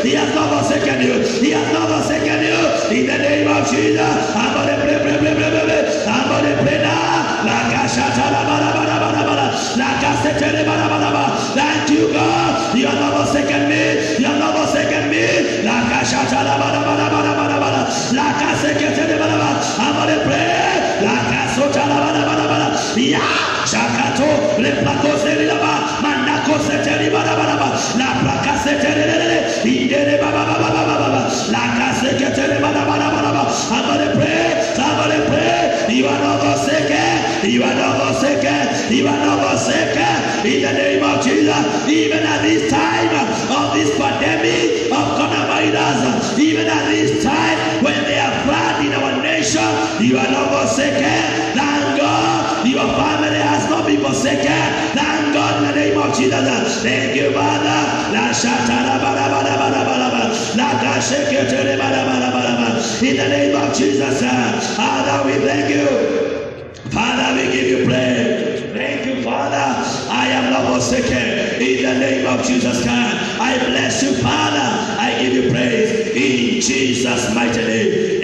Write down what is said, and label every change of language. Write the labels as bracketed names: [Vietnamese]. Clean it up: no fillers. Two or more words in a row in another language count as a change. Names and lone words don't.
[English] He has not forsaken you. He has not forsaken you. In the name of Jesus. I'm going to pray. I'm going to pray now. Thank you. you, God. You are not forsaken me. You are not forsaken me. La kashata la bada bada bada bada bada. La kasekete de bada bada. I'm gonna pray. La kasota la bada bada bada. Ya shakato le pakose la ba. Mandako sete bada bada bada. La prakasete le. Indere baba baba baba baba. La kasekete le bada bada bada bada. I'm gonna pray. Somebody pray. You are not forsaken. You are not forsaken. You are not forsaken. In the name of Jesus. Even at this time of this pandemic of coronavirus, even at this time when they are flood in our nation, you are not forsaken. Thank God. Your family has not been forsaken. Thank God in the name of Jesus. Thank you, Father. La shatara bara bara bara bara. La gasheketere bara bara bara. In the name of Jesus, Father, we thank you. Father, we give you praise. Thank you, Father. I am not forsaken. In the name of Jesus Christ, I bless you, Father. I give you praise in Jesus' mighty name.